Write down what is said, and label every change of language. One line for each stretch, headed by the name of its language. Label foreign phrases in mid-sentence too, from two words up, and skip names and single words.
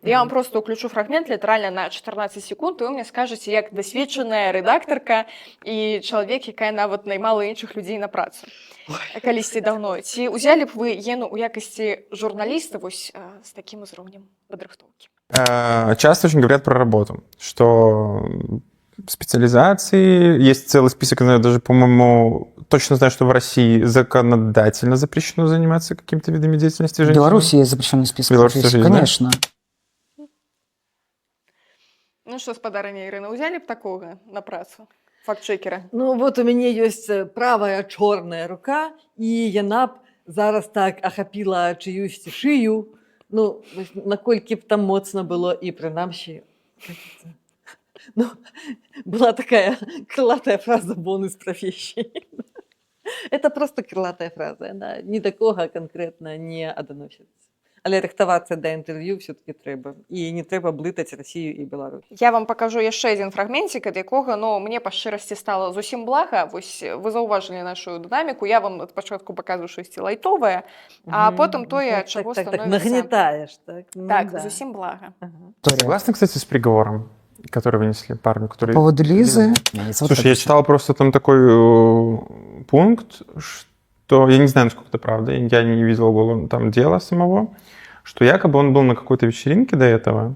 Belarusian: Я вам просто ўключу фрагмент літаральна на 14 секунд, і вы мне скажаце, як дасведчаная рэдактарка і чалавек, якая нават наймала іншых людзей на працу. Калісьці даўно. Ці ўзялі б вы Ену ў якасці журналіста вось з такім узроўнем падрыхтоўкі?
Russian: Часто очень говорят про работу, что специализации, есть целый список, я даже, по-моему, точно знаю, что в России законодательно запрещено заниматься какими-то видами деятельности В женщин. Беларуси есть запрещенный список Беларуси профессий, тоже есть, да? конечно.
Belarusian: Ну што, спадарня Ірына, ўзялі б такога на працу?
Russian: Факт-чекера.
Belarusian: Ну, вот у мяне ёсць правая чорная рука, і яна б зараз так ахапіла чыюсьці шыю. Ну, наколькі б там моцна было, і прынамсі, ну, была такая крылатая фраза
Russian: «бонус профессии».
Belarusian: Это просто крылатая фраза, она ні да кога канкрэтна не адносіцца. Але рыхтавацца да інтэрв'ю все-таки трэба. І не трэба блытаць Расію і Беларусь. Я вам пакажу яшчэ адзін фрагментик, ад якога, ну, мне па шчырасці стала зусім блага. Вось вы заўважылі нашу дынаміку, я вам спачатку паказваю штосьці лайтовае, а потым тое, ад чаго становіцца... Так, нагнетаеш, так? Так, зусім блага.
Russian: Согласны, кстати, с приговором, который вынесли парню, который... По поводу Лизы. Слушай, я читал просто там такой пункт, что, я не знаю, насколько это правда, я не видел там дела самого, что якобы он был на какой-то вечеринке до этого.